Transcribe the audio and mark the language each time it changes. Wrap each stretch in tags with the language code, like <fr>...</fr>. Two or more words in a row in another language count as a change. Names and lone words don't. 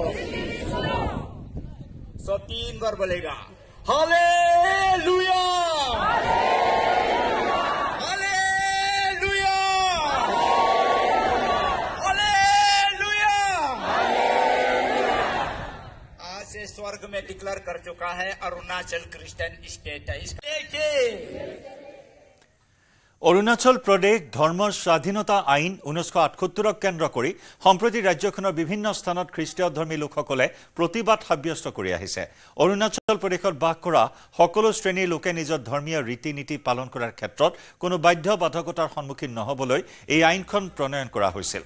<hi>सो 3 बार बोलेगा, हालेलुया, हालेलुया, हालेलुया। आज से स्वर्ग में डिक्लेयर कर चुका है अरुणाचल</hi> <en>Christian state</en> <hi>है।</hi> <as>অৰুণাচল প্ৰদেশ ধৰ্মৰ স্বাধীনতা আইন 1978ক কেন্দ্ৰ কৰি সম্প্ৰতি ৰাজ্যখনৰ বিভিন্ন স্থানত খ্ৰীষ্টীয় ধৰ্মী লোকসকলে প্ৰতিবাদ সাব্যস্ত কৰি আহিছে। অৰুণাচল প্ৰদেশত বাস কৰা সকলো শ্ৰেণীৰ লোকে নিজৰ ধৰ্মীয় ৰীতি নীতি পালন কৰাৰ ক্ষেত্ৰত কোনো বাধ্যবাধকতাৰ সন্মুখীন নহবলৈ এই আইনখন প্ৰণয়ন কৰা হৈছিল।</as>